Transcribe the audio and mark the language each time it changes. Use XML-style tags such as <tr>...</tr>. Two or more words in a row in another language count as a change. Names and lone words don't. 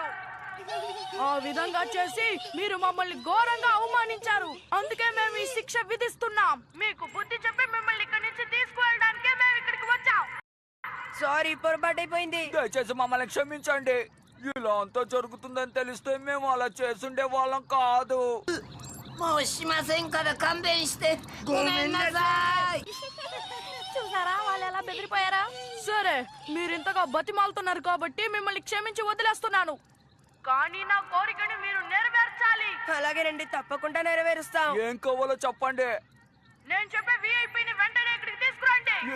<te>ఆ విధంగా చేసి మీరు మమ్మల్ని ఘోరంగా అవమానించారు. అందుకే మేము ఈ శిక్ష విధిస్తున్నాం. మీకు బుద్ధి చెప్పి మిమ్మల్ని ఇక్కడి నుంచి తీసుకువెళ్ళడానికే మేము ఇక్కడికి వచ్చాం. సారీ, పొరపాటైపోయింది. దయచేసి మమ్మల్ని క్షమించండి. ఇలా అంతా జరుగుతుందని తెలిస్తే మేము అలా చేసుండే వాళ్ళం కాదు.</te> <ja>もうしませんから勘弁してごめんなさい。</ja> <te>చూసారా వాళ్ళు ఎలా బెదిరిపోయారా? సరే, మీరింతగా బతిమాలుతున్నారు కాబట్టి మిమ్మల్ని క్షమించి వదిలేస్తున్నాను. కానీ నా కోరికని మీరు నెరవేర్చాలి. అలాగేనండి, తప్పకుండా నెరవేరుస్తాం. ఏం కావాలో చెప్పండి. నేను చెప్పే విఐపిని వెంటనే ఇక్కడికి తీసుకురండి.</te>